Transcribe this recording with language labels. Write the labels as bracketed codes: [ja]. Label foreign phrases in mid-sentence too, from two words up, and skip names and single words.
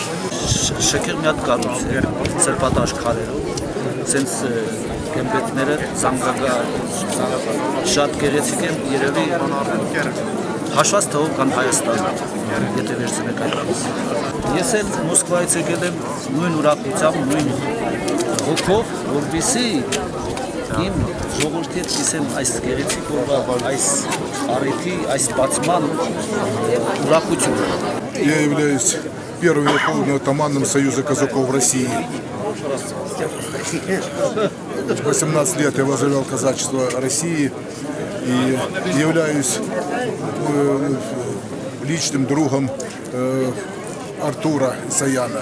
[hy] Շքեղ մի հատ կառույց է, սրբատաշ քարերով, սենց գմբեթները զանգագա շատ գեղեցիկ են, երևի հաշված թվով կան Հայաստանում, եթե վերցնեք այդպես։ Ես էլ Մոսկվայից եկել եմ նույն ուրախությամբ, նույն հոգով, որպեսզի իմ ժողովրդի հետ կիսեմ այս գեղեցիկ օրվա, այս առիթի, այս բացման ուրախությունը։ [ru] Я являюсь первым верховным командным Союза казаков России. 18 лет я возглавлял казачество России и являюсь личным другом Артура Исояна.